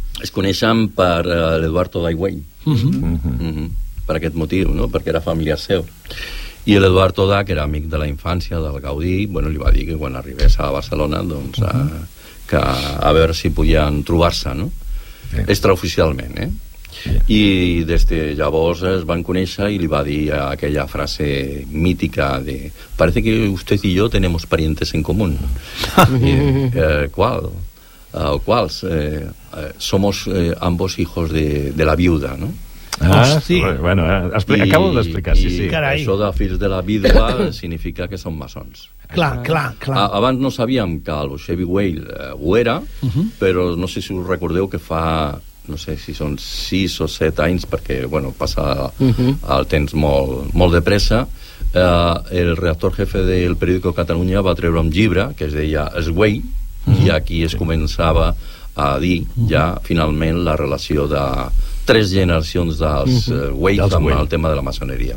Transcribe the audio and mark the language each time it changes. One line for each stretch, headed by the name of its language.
Catalan: Es coneixen per l'Eduardo Daigüell. Per aquest motiu, no? Perquè era família seu. I l'Eduard Todà, que era amic de la infància del Gaudí, bueno, li va dir que quan arribés a Barcelona, doncs, que a veure si podien trobar-se, no? Sí. Extraoficialment, eh? Sí. I des de llavors es van conèixer i li va dir aquella frase mítica de
Spanish: «Parece que usted y yo tenemos parientes en común».
Catalan: I, qual? Quals?
Spanish: Somos ambos hijos de la viuda, no?
Catalan: Bueno, acabo d'explicar, sí, sí. Carai. Això de fills de la vídua significa que són maçons. Clar, clar, clar. Abans no sabíem que el Chevy Whale ho era, però no sé si us recordeu que fa, no sé si són 6 o 7 anys, perquè, bueno, passa el temps molt, molt de pressa, el redactor jefe del periódico Catalunya va treure un llibre que es deia Es Güell, i aquí es començava a dir ja finalment la relació de tres generacions dels Güells amb el tema de la maçoneria.